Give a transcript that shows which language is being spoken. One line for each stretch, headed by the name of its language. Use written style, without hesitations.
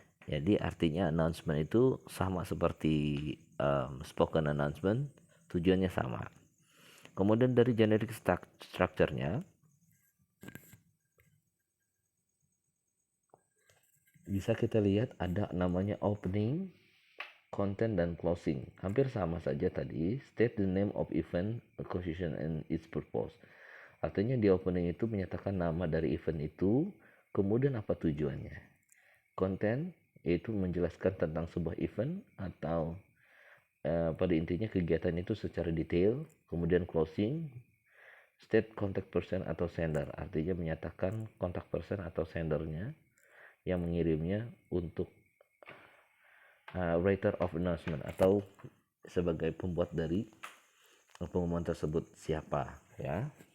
Indonesian: Jadi artinya announcement itu sama seperti spoken announcement, tujuannya sama. Kemudian dari generic structure-nya bisa kita lihat ada namanya opening, content, dan closing. Hampir sama saja tadi.
English: State the name of event, occasion, and its purpose.
Indonesian: Artinya di opening itu menyatakan nama dari event itu, kemudian apa tujuannya. Content yaitu menjelaskan tentang sebuah event atau pada intinya kegiatan itu secara detail. Kemudian closing,
English: state contact person
Indonesian: atau sender, artinya menyatakan kontak person atau sendernya yang mengirimnya untuk
English: writer of announcement
Indonesian: atau sebagai pembuat dari pengumuman tersebut siapa ya.